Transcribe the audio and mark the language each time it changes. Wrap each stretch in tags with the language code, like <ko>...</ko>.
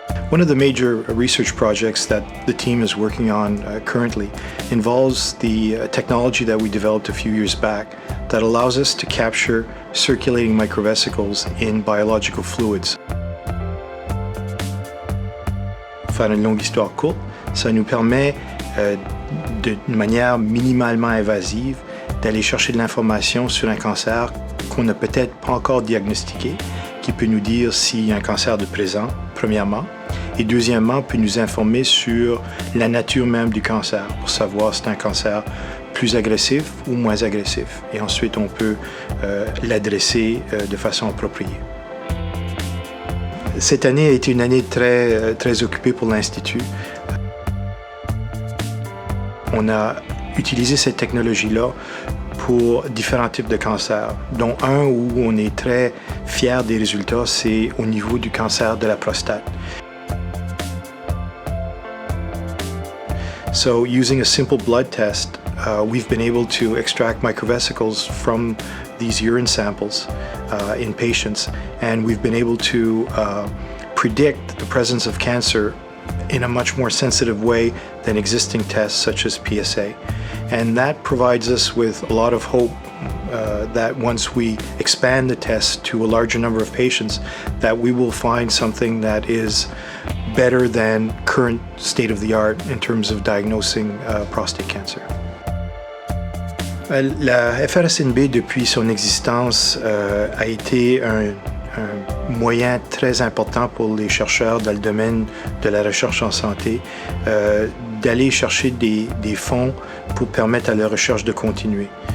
<en>One of the major research projects that the team is working on currently involves the technology that we developed a few years back that allows us to capture circulating microvesicles in biological fluids.</en> <fr>Faire une longue histoire courte, ça nous permet de manière minimalement invasive d'aller chercher de l'information sur un cancer qu'on n'a peut-être pas encore diagnostiqué, qui peut nous dire s'il y a un cancer de présent, premièrement, et deuxièmement, peut nous informer sur la nature même du cancer, pour savoir si c'est un cancer plus agressif ou moins agressif. Et ensuite, on peut l'adresser de façon appropriée. Cette année a été une année très occupée pour l'Institut. On a utilisé cette technologie-là pour différents types de cancers, dont un où on est très fier des résultats, c'est au niveau du cancer de la prostate.</fr> <en>So using a simple blood test, we've been able to extract microvesicles from these urine samples in patients, and we've been able to predict the presence of cancer in a much more sensitive way than existing tests such as PSA. And that provides us with a lot of hope that once we expand the test to a larger number of patients, that we will find something that is better than current state of the art in terms of diagnosing prostate cancer.</en> <fr>La FRSNB, depuis son existence, a été un moyen très important pour les chercheurs dans le domaine de la recherche en santé d'aller chercher des fonds pour permettre à la recherche de continuer.</fr>